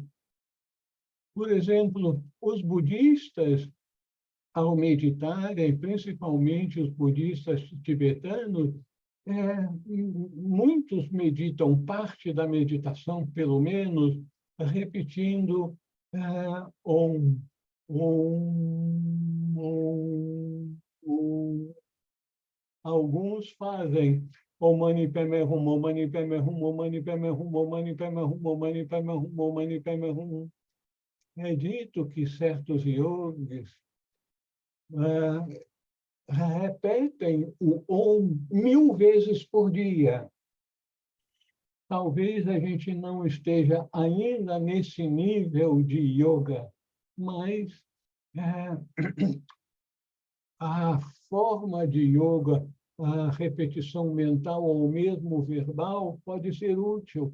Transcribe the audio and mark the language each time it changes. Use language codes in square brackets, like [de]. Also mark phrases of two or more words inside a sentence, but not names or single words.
[pt] Por exemplo, os budistas, ao meditarem, principalmente os budistas tibetanos, muitos meditam parte da meditação, pelo menos, repetindo [sa] ॐ, ॐ, ॐ, ॐ. [pt] Alguns fazem [sa] ॐ मणि पद्मे हूँ, ॐ मणि पद्मे हूँ, ॐ मणि पद्मे हूँ, ॐ मणि पद्मे हूँ, ॐ मणि पद्मे हूँ, ॐ मणि पद्मे हूँ. [pt] É dito que certos yogis repetem o Om 1000 vezes por dia. Talvez a gente não esteja ainda nesse nível de yoga, mas a forma de yoga, a repetição mental ou mesmo verbal, pode ser útil.